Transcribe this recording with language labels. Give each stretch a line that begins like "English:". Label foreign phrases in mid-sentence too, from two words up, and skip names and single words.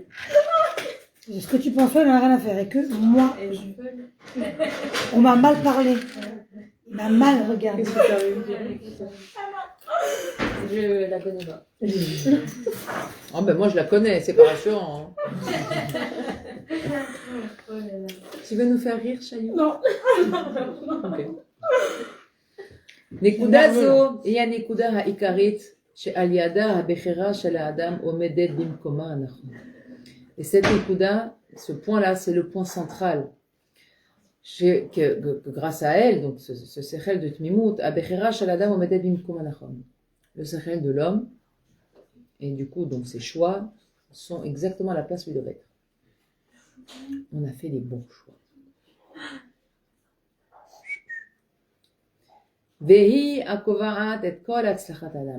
French: Ce que tu penses, elle n'a rien à faire. Et que moi, on m'a mal parlé. On m'a mal regardé. Je la connais pas. Oh, ben moi, je la connais, c'est pas rassurant. Hein. Tu veux nous faire rire, Chaillou? Non. Ok.
Hebrew: נקודה זו היא הנקודה העיקרית שעל ידה הבחירה של האדם עומדת במקומה הנכון.
French: Et cette nekuda, ce point-là, c'est le point central. Que grâce à elle, donc ce sechel de Tmimut,
Hebrew: הבחירה של האדם עומדת במקום הנכון.
French: Le sechel de l'homme, et du coup, donc ses choix, sont exactement à la place où ils doivent être. On a fait les bons choix.
Hebrew: והיא הקובעת את כל הצלחת אדם.